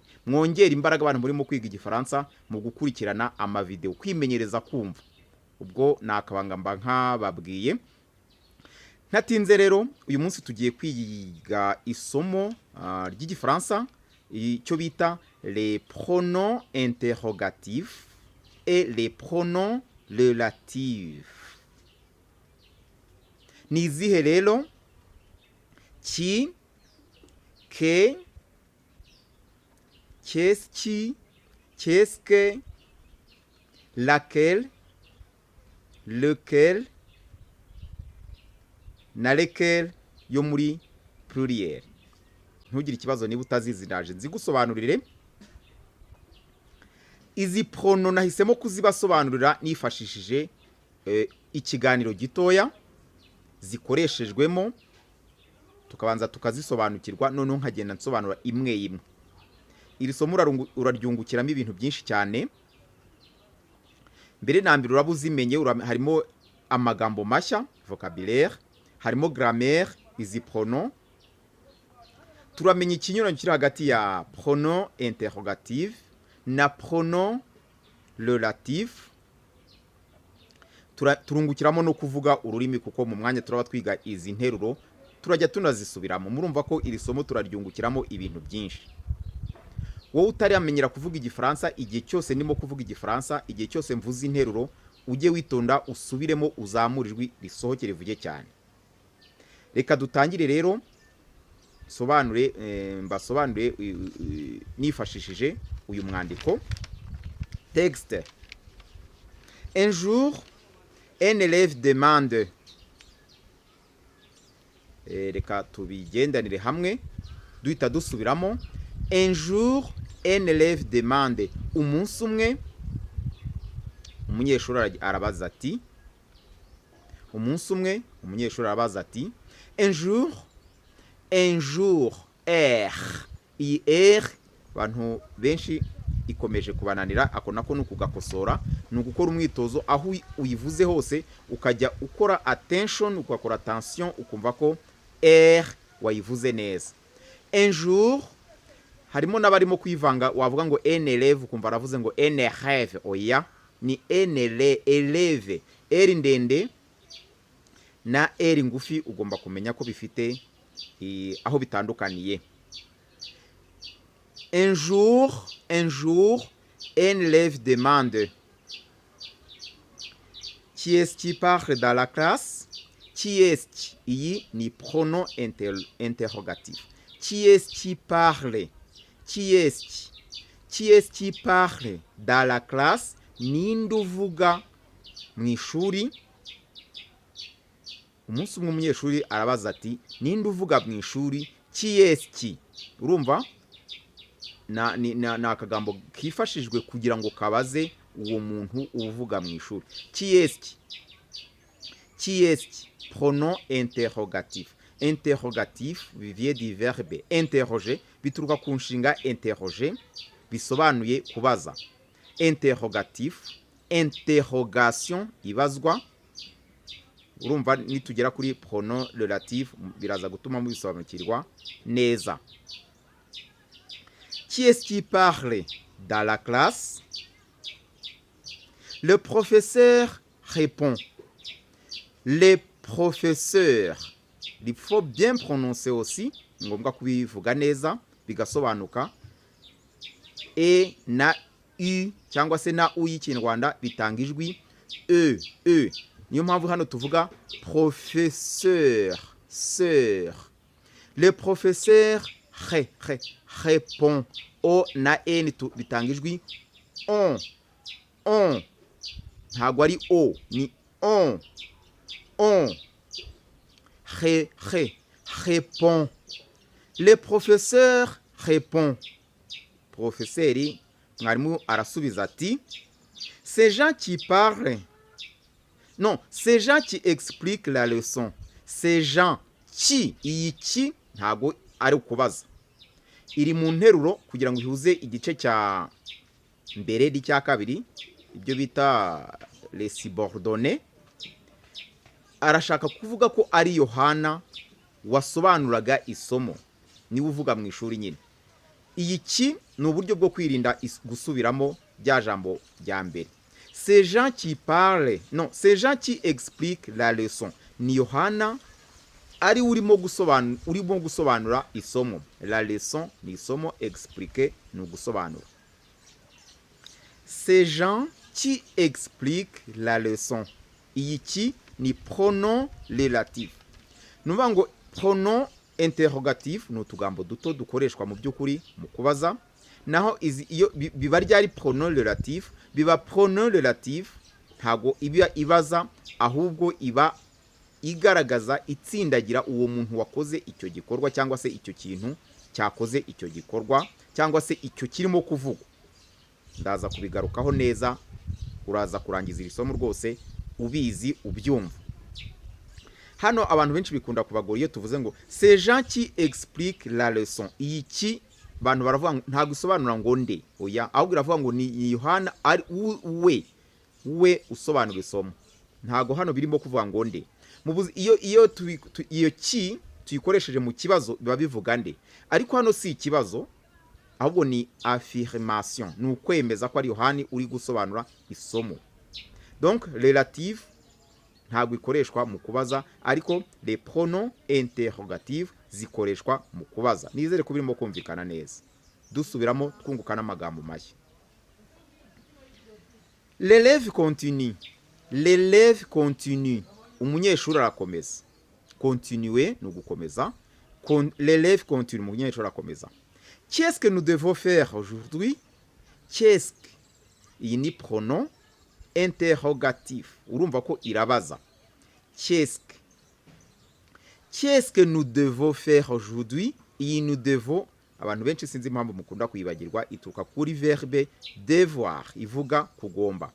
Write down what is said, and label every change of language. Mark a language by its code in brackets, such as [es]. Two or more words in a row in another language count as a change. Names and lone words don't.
[rw] Mwongera imbaraga abantu muri mu kwiga igifaransa mu gukurikirana amavideo, kwimenyereza kumva. Ubwo nakabangamba nk'ababwiye. Ntatinze rero uyu munsi tugiye kwiga isomo ry'igifaransa icyo bita [fr] les pronoms interrogatifs et les pronoms relatifs. [rw] Ni izihe rero? [fr] Qui, que, qu'est-ce que, laquelle, lequel na lequel [rw] yo muri [fr] pluriel. [rw] Ntugire ikibazo niba utazizi, ndaje nzigusobanurire. Izi prono nahisemo kuzibasobanurira nifashishije ikiganiro gitoya zikoreshejwemo, tukabanza tukazisobanukirwa, noneho nkagenda nsobanura imwe imwe. Iri somo uraryungukiramo ibintu byinshi cyane. Mbere na mbere urabuzimenye, harimo amagambo mashya, vocabulaire, harimo grammaire, izi pronoms. Turamenya ikinyuranyo kiri hagati ya [fr] pronom interrogative [rw] na [fr] pronom relatif. [rw] Turungukiramo no kuvuga ururimi kuko mu mwanya turaba twiga izi nteruro turajya tunazisubiramo. Murumva ko iri somo turaryungukiramo ibintu byinshi. Wowe utaramenyera kuvuga igifaransa, igihe cyose ndimo kuvuga igifaransa, igihe cyose mvuze interuro, ujye witonda usubiremo, uzamura ijwi risohoke rivuge cyane. Reka dutangire rero mbasobanure nifashishije uyu mwandiko. [fr] Texte. Un jour, un élève demande. [rw] Reka tubigendanire hamwe duhita dusubiramo. [fr] Un jour, un élève demande. [rw] Umunsi umwe umunyeshuri arabaza ati. Umunsi umwe umunyeshuri arabaza ati. [fr] Un jour, [rw] iyi abantu benshi ikomeje kubananira, ako nako nukugakosora, nugukora umwitozo aho uyivuze hose ukajya ukora attention, ukakora attention, ukumva ko wayivuze neza. [fr] Un jour, [rw] harimo n'abarimo kwivanga, wavuga ngo [fr] un élève [rw] ukumva aravuze ngo [fr] un élève. [rw] Oya, ni [fr] un élève. [rw] Ndende na ngufi ugomba kumenya ko bifite aho bitandukaniye. [fr] Un jour, un élève demande. Qui est-ce qui parle dans la classe? Qui est-ce? [rw] Iyi ni [fr] pronom interrogatif. Qui est-ce qui parle? Qui est-ce qui parle dans la classe? [rw] Ninde uvuga mu ishuri? Umunsi umwe umunyeshuri arabaza ati ninde uvuga mu ishuri? [fr] Qui est-ce? [rw] Urumva na akagambo kifashijwe kugira ngo kabaze uwo muntu uvuga mu ishuri. [fr] Qui est-ce? Pronom interrogatif. Interrogatif vient du verbe interroger, [rw] bituruka ku nshinga interroger, bisobanuye kubaza. [fr] Interrogatif, interrogation, ibazwa. [rw] Urumva nitugera kuri [fr] pronom relatif [rw] biraza gutuma mubisobanukirwa neza. [fr] Qui est-ce qui parle dans la classe? Le professeur répond. Le professeur. Il faut bien prononcer aussi, [rw] ngombwa kubivuga neza bigasobanuka. Na u cyangwa se na u y'ikinyarwanda bitanga ijwi e. niyo mpamvu hano tuvuga [fr] professeur sœur. Le professeur répond. [rw] O na n bitanga ijwi on ntabwo ari o ni [fr] on répond. Le professeur répond. Professeur [rw] mwarimu arasubiza ati [fr] ces gens qui parlent, non, ces gens qui expliquent la leçon. Ces gens qui, [rw] iyi ki ntabwo ari ukubaza, iri mu nteruro kugira ngo ihuze igice cya mbere n'icya kabiri, ibyo bita [fr] les subordonnés. [rw] Arashaka kuvuga ko ari Yohana wasobanuraga isomo, niwe uvuga mu ishuri nyine. Iyi ki ni uburyo bwo kwirinda gusubiramo bya jambo rya mbere. [fr] Ces gens qui parlent, non, ces gens qui expliquent la leçon. [rw] Ni Yohana ari urimo gusobanura isomo. [fr] La leçon [rw] ni isomo, expliquer ni gusobanura. [fr] Ces gens qui expliquent la leçon. [rw] Iyi ki ni [fr] pronom relatif. [rw] Nuvuga ngo [fr] pronom interrogatif [rw] ni utugambo duto dukoreshwa mu by'ukuri mu kubaza, naho iyo biba ryari [fr] pronom relatif, [rw] biba [fr] pronom relatif [rw] ntago iba ibaza, ahubwo iba igaragaza itsindagira uwo muntu wakoze icyo gikorwa cyangwa se icyo kintu cyakoze icyo gikorwa cyangwa se icyo kirimo kuvugwa. Ndaza kubigarukaho neza, uraza kurangiza iri somo rwose ubizi ubyumva. Hano abantu benshi bikunda kubagora iyo tuvuze ngo [fr] ces gens qui expliquent la leçon. [rw] Iyi ki bantu baravuga nta gusobanura ngo nde, oya, ahubwo iravuga ngo ni Yohana ari we usobanura isomo. Ntago hano birimo kuvuga ngo nde. Iyo ki tuyikoresheje mu kibazo biba bivuga nde, ariko hano si ikibazo, ahubwo ni affirmation, ni ukwemeza ko ari Yohani uri gusobanura isomo. [fr] Donc relative [rw] ntabwo ikoreshwa mu kubaza, ariko [fr] les pronoms interrogatifs [rw] zikoreshwa mu kubaza. Nizere ko birimo kumvikana neza. Dusubiramo twungukana amagambo mashya. [fr] L'élève continue. L'élève continue. [rw] Umunyeshuri arakomeza. Continuer ni ugukomeza. [fr] L'élève continue. [rw] Umunyeshuri arakomeza. [fr] Qu'est-ce que nous devons faire aujourd'hui? Qu'est-ce que, [rw] iyi ni [fr] pronom interrogatif. [rw] Urumva ko irabaza. [fr] Qu'est-ce que nous devons faire aujourd'hui? Iyi nous devons, [rw] abantu benshi sinzi impamvu mukunda kuyibagirwa, ituruka kuri [fr] verbe devoir, [rw] ivuga kugomba.